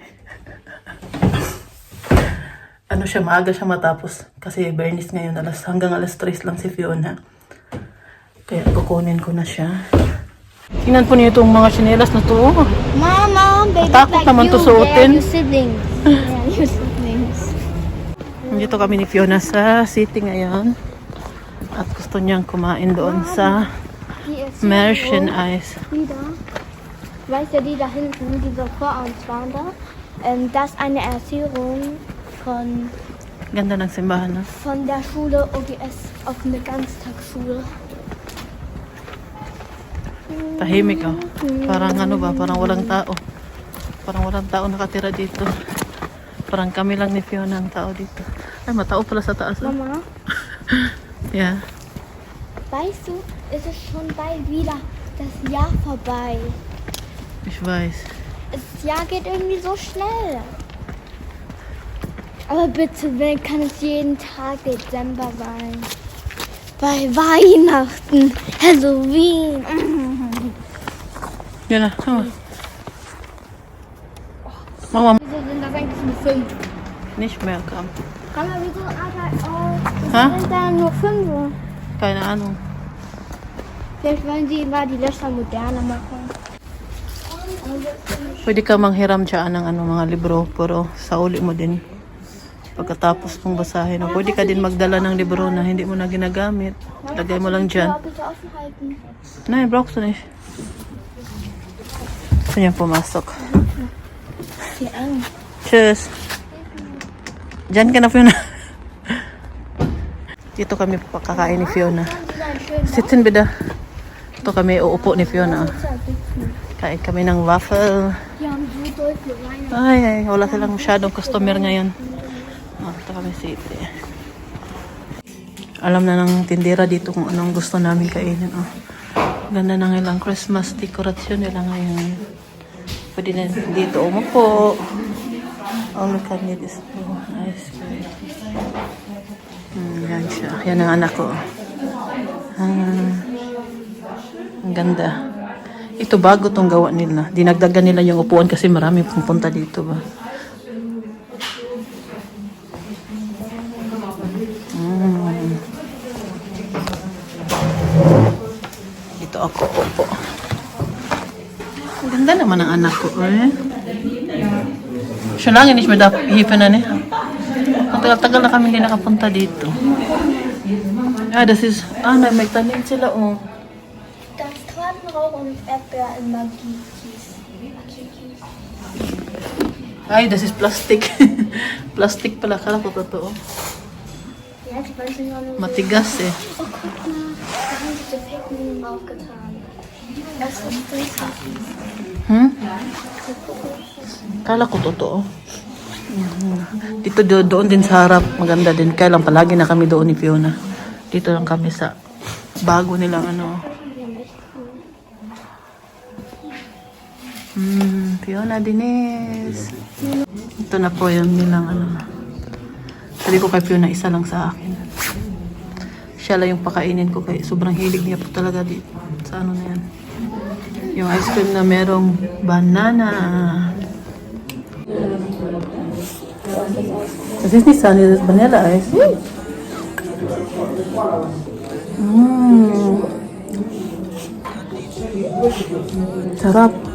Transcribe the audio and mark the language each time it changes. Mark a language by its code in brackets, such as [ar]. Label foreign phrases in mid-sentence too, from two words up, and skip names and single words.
[tl] Siya, maaga siya matapos. Kasi Bernice ngayon, hanggang alas 3 lang si Fiona. Kaya kukunin ko na siya. Tingnan po niyo itong mga tsinelas na to. Mama, baby, takot naman to suotin. [en] Your siblings. Yeah, your siblings. [tl] Nandito kami ni Fiona sa city ngayon. At gusto niyang kumain doon sa Merchant Ice. [de] Weißt du, die da hinten, diese Vorortswander, das ist eine Erzählung [tl] Ganda ng simbahan, no? [de] von der Schule OGS auf eine Ganztagsschule. [tl] Tahimik, oh. Parang parang walang tao. Parang walang tao nakatira dito. Parang kami lang ni Fiona ang tao dito. Ay, matao pala sa taas. Mama? [de] Ja. Weißt du, es ist schon bald wieder das Jahr vorbei. Ich weiß. Das Jahr geht irgendwie so schnell. Aber bitte, kann es jeden Tag Dezember sein? Bei Weihnachten, Halloween. [tl] Yan na. Mama. [de] Wieso sind das eigentlich nur 5? Nicht mehr kam. Mama, wieso aber Ha? sind da nur 5? Keine Ahnung. Vielleicht wollen sie mal die Löcher moderner machen. [tl] Pwede ka manghiram dyan ng mga libro, pero sa uli mo din. Pagkatapos mong basahin. O, pwede ka din magdala ng libro na hindi mo na ginagamit. Lagay mo lang dyan. [de] Bitte offen halten. Nein, brauchst du nicht. [tl] Gusto niya pumasok. [de] Wie eng. Tschüss. [tl] Diyan ka na, Fiona. Dito kami pakakain ni Fiona. [de] Sitzen bitte. [tl] Dito kami uupo ni Fiona. Kain kami ng waffle. [de] Die haben so doll für Weihnachten. [tl] Ay, wala silang masyadong customer ngayon. Dito kami city. Alam na ng tindera dito kung anong gusto namin kainin. Oh. Ganda ng ilang [en] Christmas decoration [tl] nila ngayon. Pwede na dito umupo. [en] Oh, look at me this. Oh, nice. [tl] Yan siya. Yan ang anak ko. Ang ganda. Ito bago tong gawa nila. Dinagdagan nila yung upuan kasi marami pupunta dito ba. Dito ako upo. Ang ganda naman ang anak ko. Siya lang, hindi siya hihipan na niya. Ang tagal-tagal na kami hindi nakapunta dito. May tanim sila, oh. [de] Da ist Tortenrauch und Erdbeer in Magie-Kies. Ay, das is plastic. [tl] Plastic pala. Kala ko totoo. [de] Ja, die wollen sich nur [tl] Matigas eh. [de] Oh, guck mal. Da haben sie die Fake News aufgetan. [tl] Kala ko totoo. Dito doon din sa harap, maganda din. Kaya lang palagi na kami doon ni Fiona. Dito lang kami sa bago nilang ano. Fiona Dines. Ito na po yung nilang ano. Sabi ko kay Fiona, isa lang sa akin. Siya lang yung pakainin ko kay sobrang hilig niya po talaga dito. Sa ano na yan. Yung ice cream na merong banana. [en] This is Sunny vanilla ice. [tl] Sarap.